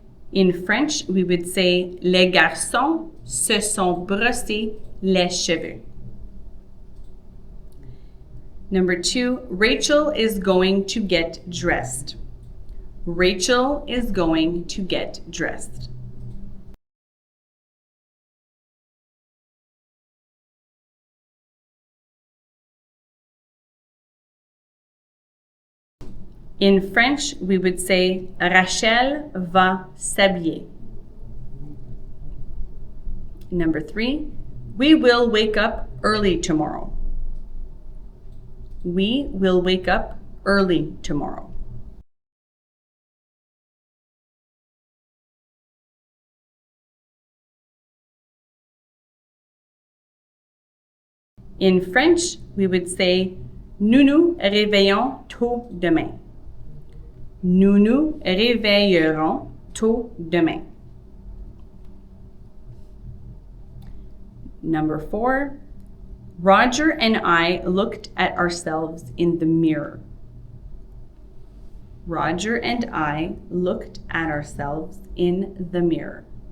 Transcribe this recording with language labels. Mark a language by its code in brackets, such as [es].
[en] In French, we would say les garçons se sont brossés les cheveux. Number 2, Rachel is going to get dressed. Rachel is going to get dressed. In French, we would say Rachel va s'habiller. Number 3, we will wake up early tomorrow. We will wake up early tomorrow. In French, we would say nous nous réveillons tôt demain. [fr] Nous nous réveillerons tôt demain. [en] Number 4, Roger and I looked at ourselves in the mirror. Roger and I looked at ourselves in the mirror.